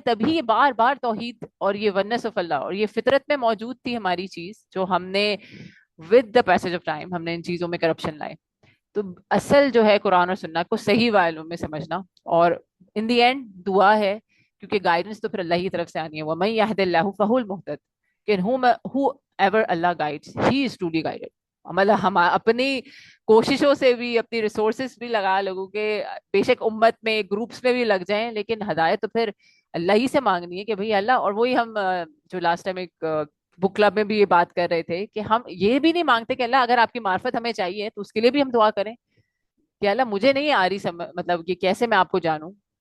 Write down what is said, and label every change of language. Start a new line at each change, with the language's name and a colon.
Urdu: تبھی یہ بار بار توحید اور یہ ونس آف اللہ اور یہ فطرت میں موجود تھی ہماری چیز، جو ہم نے
English: with the passage of time
Urdu: ہم نے ان چیزوں میں کرپشن لائے. تو اصل جو ہے قرآن اور سنت کو صحیح وائلوں میں سمجھنا، اور ان دی اینڈ دعا ہے، کیونکہ گائیڈنس تو پھر اللہ کی طرف سے آنی ہے.
Arabic: وَمَن يَهْدِ اللَّهُ فَهُوَ الْمُهْتَدِ،
Urdu: کہ
English: whoever Allah guides he is truly guided.
Urdu: مطلب ہم اپنی کوششوں سے بھی، اپنی ریسورسز بھی لگا لگو کہ بے شک امت میں گروپس میں بھی لگ جائیں، لیکن ہدایت تو پھر اللہ ہی سے مانگنی ہے کہ بھئی اللہ. اور وہی ہم جو لاسٹ ٹائم ایک بک کلب میں بھی یہ بات کر رہے تھے کہ ہم یہ بھی نہیں مانگتے کہ اللہ اگر آپ کی معرفت ہمیں چاہیے تو اس کے لیے بھی ہم دعا کریں کہ اللہ مجھے نہیں آ رہی مطلب کہ کیسے میں آپ کو جانوں.